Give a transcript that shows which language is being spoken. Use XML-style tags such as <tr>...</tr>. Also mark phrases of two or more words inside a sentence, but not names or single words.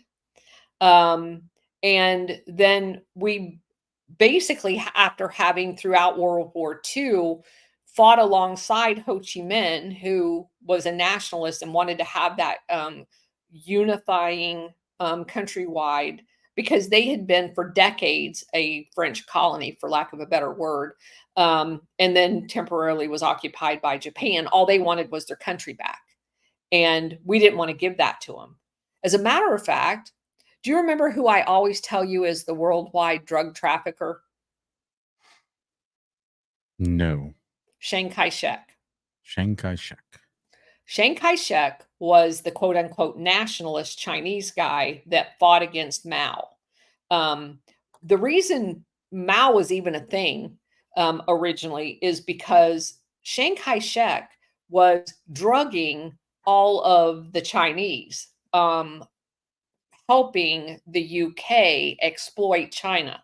<en>And then we basically, after having throughout World War II, fought alongside Ho Chi Minh, who was a nationalist and wanted to have that unifying countrywide, because they had been for decades a French colony, for lack of a better word, and then temporarily was occupied by Japan. All they wanted was their country back. And we didn't want to give that to them. As a matter of fact, do you remember who I always tell you is the worldwide drug trafficker? No. Chiang Kai-shek. Chiang Kai-shek. Chiang Kai-shek was the quote unquote nationalist Chinese guy that fought against Mao. The reason Mao was even a thing originally is because Chiang Kai-shek was drugging all of the Chinese, helping the UK exploit China.</en>